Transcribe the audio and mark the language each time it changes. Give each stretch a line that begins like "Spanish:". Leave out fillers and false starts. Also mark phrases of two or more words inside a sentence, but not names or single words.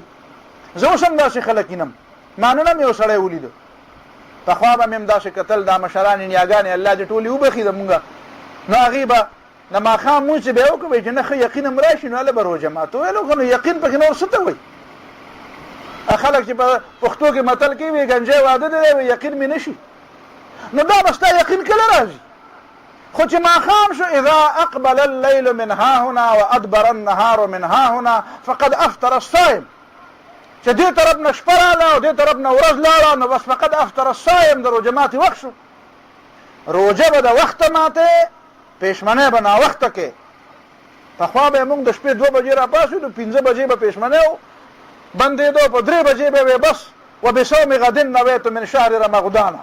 Pashto: زه اوس هم داسې خلک ینم، ما نن هم یو سړی ولیده، پخوا به مې هم داسې کتل، دا مشرانې نیاګانې الله دې ټولې وبخي زمونږ، نو هغې به د ماښام مونځ چې به یې وکړو چې نه ښه یقین هم را شي نو هله به روژه ماتو ویلو که نو یقین پکې نور څه ته وایي. خلک چې په پښتو کې متل کوي وایي ګنجی واده دی وایي یقین مې نه شي، نو دا به ستا یقین کله راځي؟ خو چې ماښام شو
Arabic: اذا اقبل الليل من ها هنا وادبر النهار من ها هنا فقد افطر الصائم،
Pashto: چې دې طرف نه شپه راله او دې طرف نه ورځ لاړه نو بس
Arabic: فقد افطر الصائم،
Pashto: د روژه ماتې وخت شو. روژه به د وخته ماتې، پېشمنۍ به ناوخته کې. پخوا به یې موږ د شپې 2 بجې راپاڅېدو، 5 بجې به پېشمنۍ بندېدو، په 3 بجې به وې بس
Arabic: وبصوم غد نویت من شهر رمضان.